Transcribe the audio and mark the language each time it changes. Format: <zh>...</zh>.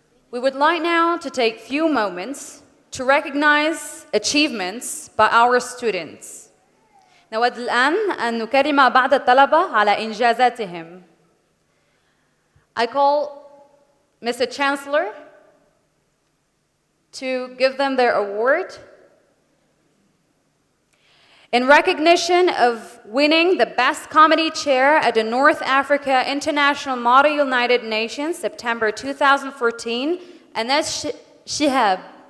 <en>We would like now to take few moments to recognize achievements by our students.</en> <ar>نود الآن أن نكرم بعض الطلبة على إنجازاتهم.</ar> <en>I call Mr. Chancellor to give them their award in recognition of winning the Best Comedy Chair at the North Africa International Model United Nations, September 2014, Anas Shihab.</en>